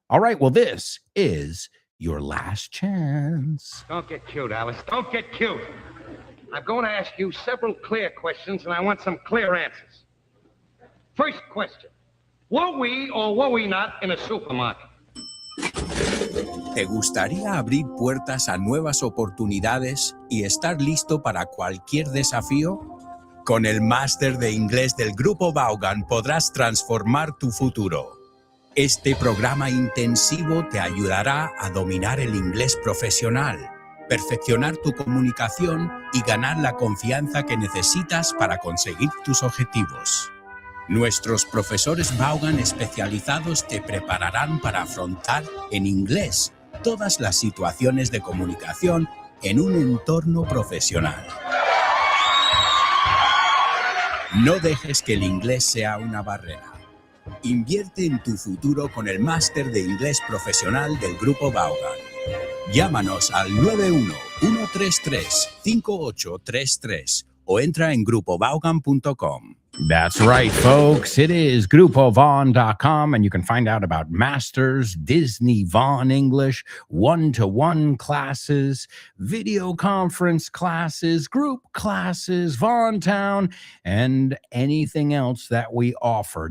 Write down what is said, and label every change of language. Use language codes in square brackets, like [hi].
[en] All right, well, this is your last chance. Don't get cute, Alice. Don't get cute. I'm going to ask you several clear questions, and I want some clear answers. First question. Were we or were we not in a supermarket? [es] ¿Te gustaría abrir puertas a nuevas oportunidades y estar listo para cualquier desafío? Con el máster de inglés del Grupo Vaughan podrás transformar tu futuro. Este programa intensivo te ayudará a dominar el inglés profesional, perfeccionar tu comunicación y ganar la confianza que necesitas para conseguir tus objetivos. Nuestros profesores Vaughan especializados te prepararán para afrontar en inglés todas las situaciones de comunicación en un entorno profesional. No dejes que el inglés sea una barrera. Invierte en tu futuro con el máster de inglés profesional del Grupo Vaughan. Llámanos al 91-133-5833 o entra en grupovaughan.com. [en] That's right, folks. It is grupovaughn.com, and you can find out about Masters, Disney Vaughn English, one-to-one classes, video conference classes, group classes, Vaughn Town, and anything else that we offer.